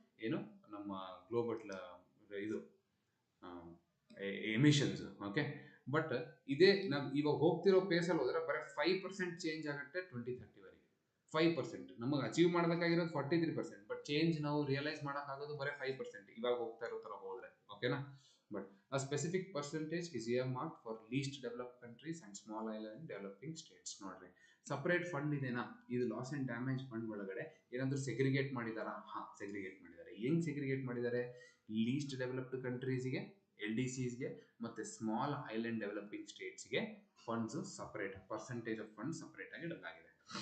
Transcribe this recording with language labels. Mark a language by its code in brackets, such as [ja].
[kn] ಏನು ನಮ್ಮ ಗ್ಲೋಬಲ್ ಇದು ಎಮಿಷನ್ಸ್. ಓಕೆ, ಬಟ್ ಇದೇ ನಾವು ಇವಾಗ ಹೋಗ್ತಿರೋ ಪೇಸಲ್ಲಿ ಹೋದ್ರೆ ಬರೀ 5% ಚೇಂಜ್ ಆಗುತ್ತೆ 2030ವರೆಗೆ. 5% ನಮಗೆ ಅಚೀವ್ ಮಾಡಬೇಕಾಗಿರೋದು 43%, ಬಟ್ ಚೇಂಜ್ ನಾವು ರಿಯಲೈಸ್ ಮಾಡೋಕ್ಕಾಗೋದು ಬರೀ 5% ಇವಾಗ ಹೋಗ್ತಾ ಇರೋ ಥರ ಹೋದ್ರೆ. ಓಕೆನಾ? [en] But a specific percentage is earmarked for least developed countries and small island developing states. [kn] ನೋಡ್ರಿ, ಸಪರೇಟ್ ಫಂಡ್ ಇದೆನಾ? ಇದು ಲಾಸ್ ಅಂಡ್ ಡ್ಯಾಮೇಜ್ ಫಂಡ್ ಒಳಗಡೆ ಏನಾದರೂ ಸೆಗ್ರಿಗೇಟ್ ಮಾಡಿದಾರಾ? ಸೆಗ್ರಿಗೇಟ್ ಮಾಡಿದ್ದಾರೆ. ಹೆಂಗ್ ಸೆಗ್ರಿಗೇಟ್ ಮಾಡಿದ್ದಾರೆ? ಲೀಸ್ಟ್ ಡೆವಲಪ್ಡ್ ಕಂಟ್ರೀಸ್ಗೆ, LDCsಗೆ, ಮತ್ತೆ small island developing ಸ್ಟೇಟ್ಸ್ಗೆ funds separate, percentage of fund separate ಆಗಿ ಇಡಲಾಗಿದೆ.